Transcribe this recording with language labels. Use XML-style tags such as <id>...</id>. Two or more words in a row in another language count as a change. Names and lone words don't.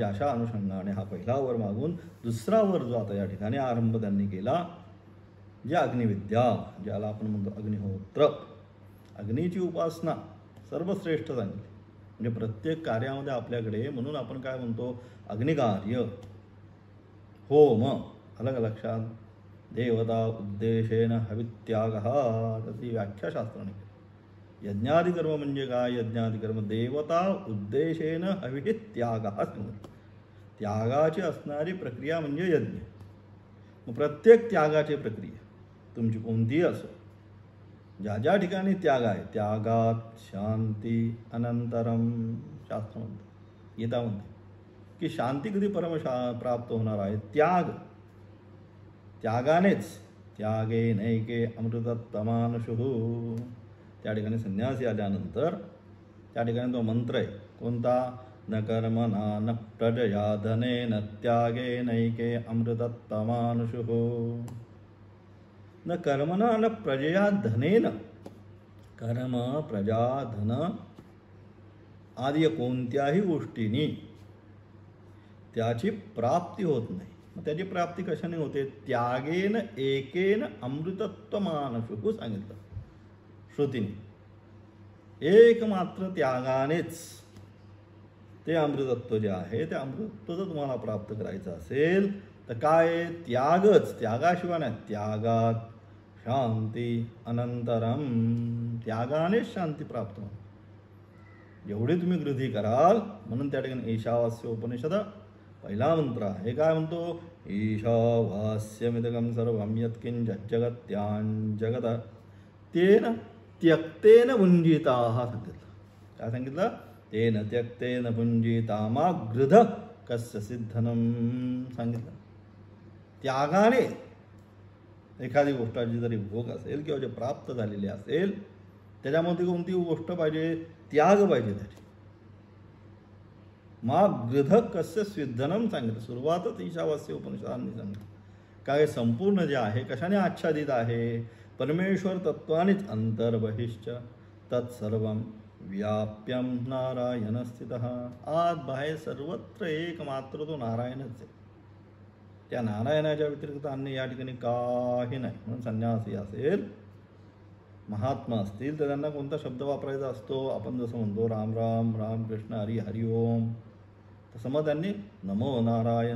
<mr>अशा अनुषंगाने हा पहिला वर मागून दुसरा वर जो आता या ठिकाणी आरंभ त्यांनी केला, जे अग्निविद्या, ज्याला आपण म्हणतो अग्निहोत्र, अग्नीची उपासना सर्वश्रेष्ठ सांगितली. म्हणजे प्रत्येक कार्यामध्ये आपल्याकडे, म्हणून आपण काय म्हणतो अग्निकार्य, होम, अलग लक्षात,</mr> <sa>देवता उद्देशेन हवित्याग,</sa> <mr>त्याची व्याख्या शास्त्राने केली. यज्ञादिकर्म म्हणजे काय, यज्ञादिकर्म</mr> <sa>देवता उद्देशेन हविः त्याग,</sa> <mr>त्यागाची असणारी प्रक्रिया म्हणजे यज्ञ. मग प्रत्येक त्यागाची प्रक्रिया तुमची कोणतीही असो, ज्या ज्या ठिकाणी त्याग आहे</mr> <sa>त्यागात शांती अनंतरम</sa> <mr>शास्त्र म्हणतं, गीता म्हणते की शांती कधी प्राप्त होणार आहे? त्यागानेच.</mr> <sa>त्यागे नैके अमृतत्वमानुषुः.</sa> <mr>त्या ठिकाणी संन्यासी आल्यानंतर त्या ठिकाणी तो मंत्र आहे कोणता?</mr> <sa>न कर्मणा न प्रजया धनेन त्यागे नैके अमृतत्वमानुषुः. न कर्मणा न प्रजया धनेन.</sa> <mr>कर्म प्रजा धन आदी कोणत्याही गोष्टींनी त्याची प्राप्ती होत नाही. मग त्याची प्राप्ती कशाने होते?</mr> <sa>त्यागेन एकेन अमृतत्वमानुषुः</sa> <mr>सांगितलं श्रुतीने. एकमात्र त्यागानेच ते अमृतत्व जे आहे ते अमृतत्व जर तुम्हाला प्राप्त करायचं असेल तर काय? त्यागच. त्यागाशिवाय नाही.</mr> <sa>त्यागात शांती अनंतरम.</sa> <mr>त्यागानेच शांती प्राप्त होईल. एवढी तुम्ही गृही कराल म्हणून त्या ठिकाणी ईशावास्य उपनिषद पहिला मंत्र आहे. काय म्हणतो?</mr> <sa>ईशावास्यमिदगं सर्वं यत्किंचित् जगत्याञ्जगत तेन त्यक्तेन भुञ्जीताः सांगितलं.</sa> <mr>काय सांगितलं?</mr> <sa>तेन त्यक्तेन भुञ्जीता मा गृध कस्य सिद्धनम सांगितलं.</sa> <mr>त्यागाने एखादी गोष्टाची जरी भोग असेल किंवा जे प्राप्त झालेली असेल त्याच्यामध्ये कोणती गोष्ट पाहिजे? त्याग पाहिजे त्याची.</mr> <sa>मा गृध कस्य सिद्धनम</sa> <mr>सांगितलं. सुरुवातच ईशावास्य उपनिषदांनी सांगितलं. काय संपूर्ण जे आहे कशाने आच्छादित आहे? परमेश्वर तत्वानेच.</mr> <sa>अंतर्बहिश्च तत्सर्वं व्याप्यम नारायण स्थितः.</sa> <mr>आत बाहेर सर्वत्र एकमात्र तो नारायणच आहे. त्या नारायणाच्या व्यतिरिक्त अन्य या ठिकाणी काही नाही. म्हणून संन्यासी असेल महात्मा असतील तर त्यांना कोणता शब्द वापरायचा असतो? आपण जसं म्हणतो राम राम राम कृष्ण हरी हरी ओम, तसं मग त्यांनी</mr> <sa>नमो नारायण.</sa>